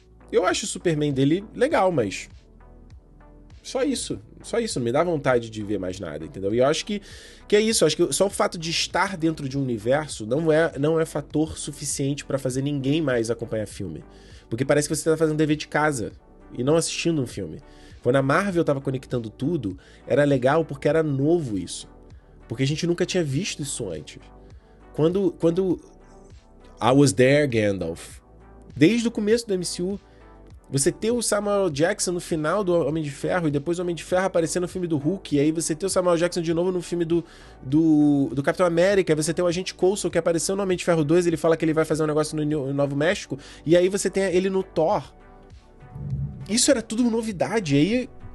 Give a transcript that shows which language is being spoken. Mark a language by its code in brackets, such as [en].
[pt] Eu acho o Superman dele legal, mas só isso, não me dá vontade de ver mais nada, entendeu? E eu acho que é isso, eu acho que só o fato de estar dentro de um universo não é fator suficiente pra fazer ninguém mais acompanhar filme. Porque parece que você tá fazendo dever de casa e não assistindo um filme. Quando a Marvel tava conectando tudo, era legal porque era novo isso. Porque a gente nunca tinha visto isso antes. Quando [en] I was there, Gandalf. [pt] Desde o começo do MCU, você ter o Samuel Jackson no final do Homem de Ferro e depois o Homem de Ferro aparecer no filme do Hulk, e aí você ter o Samuel Jackson de novo no filme do Capitão América, você ter o Agente Coulson que apareceu no Homem de Ferro 2, ele fala que ele vai fazer um negócio no Novo México, e aí você tem ele no Thor. Isso era tudo novidade, e aí